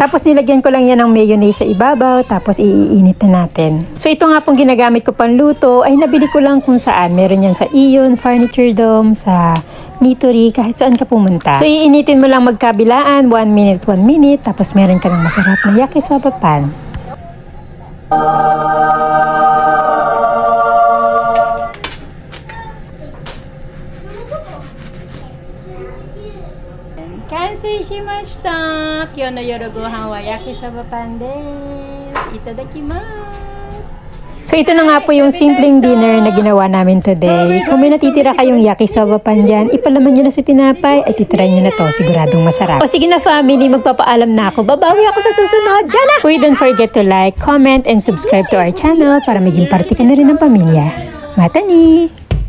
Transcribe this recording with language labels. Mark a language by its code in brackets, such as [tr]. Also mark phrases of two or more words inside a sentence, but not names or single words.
[tl] Tapos, nilagyan ko lang yan ng mayonnaise sa ibabaw. Tapos, iinit na natin. So, ito nga pong ginagamit ko panluto ay nabili ko lang kung saan. Meron yan sa Ion, Furniture Dome, sa Nitori, kahit saan ka pumunta. So, iinitin mo lang magkabilaan. 1 minute, 1 minute. Tapos, meron ka ng masarap na yakisoba pan. [ja] 完成しました! 今日の夜ご飯は焼きそばパンです. Itadakimasu! [tl] So ito na nga po yung simpleng dinner na ginawa namin today. Kung may natitira kayong yakisoba pan dyan, ipalaman nyo na si tinapay at itry nyo na to. Siguradong masarap. O sige na family, magpapaalam na ako. Babawi ako sa susunod. Diyan na! [en] Please don't forget to like, comment, and subscribe to our channel [tl] para maging parte ka na rin ng pamilya. [ja] またね!